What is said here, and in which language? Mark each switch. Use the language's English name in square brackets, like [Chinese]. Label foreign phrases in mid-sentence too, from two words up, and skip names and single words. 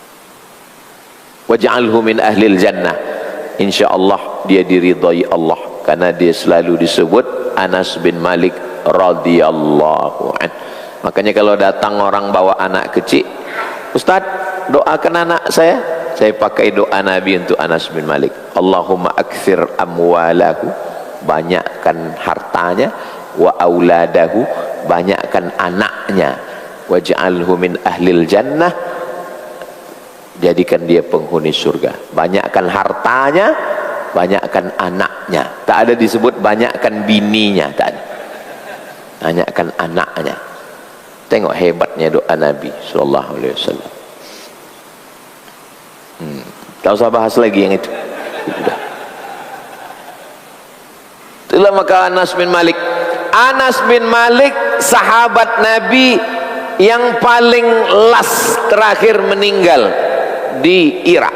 [Arabic] Waj'alhu min ahlil jannah. [Malay] insyaallah dia diridhai Allah, karena dia selalu disebut Anas bin Malik [Arabic] radhiyallahu an. [Malay] Makanya kalau datang orang bawa anak kecil, Ustaz doakan anak saya pakai doa Nabi untuk Anas bin Malik. [Arabic] Allahumma akthir amwalahu, [Malay] banyakkan hartanya, [Arabic] wa auladahu, [Malay] banyakkan anaknya, [Arabic] waj'alhu min ahlil jannah, [Malay] jadikan dia penghuni surga. Banyakkan hartanya, banyakkan anaknya. Tak ada disebut banyakkan bininya, tak ada. Banyakkan anaknya. Tengok hebatnya doa Nabi [Arabic] sallallahu alaihi wasallam. [Malay] Tak usah bahas lagi yang itu. Sudah. Itulah maka Anas bin Malik. Anas bin Malik sahabat Nabi yang paling last terakhir meninggal di Irak.